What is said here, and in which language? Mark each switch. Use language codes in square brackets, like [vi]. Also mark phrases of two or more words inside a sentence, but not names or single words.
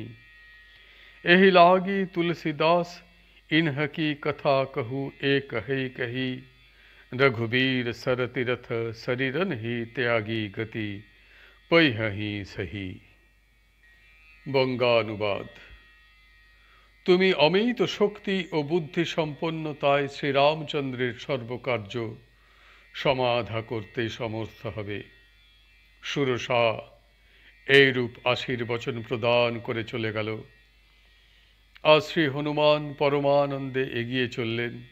[awa] एहि लागी तुलसीदास, इन्ह की कथा कहु एक है कही। रघुबीर सर तीरथ, शरीरन ही त्यागी गति। पैहि सही। बंगानुवाद। [bn] তুমি অমিত শক্তি ও বুদ্ধি সম্পন্নতায় শ্রীরামচন্দ্রের সর্বকার্য সমাধা করতে সমর্থ হবে। সুরসা এইরূপ আশীর্বচন প্রদান করে চলে গেল। আর শ্রী হনুমান পরমানন্দে এগিয়ে চললেন।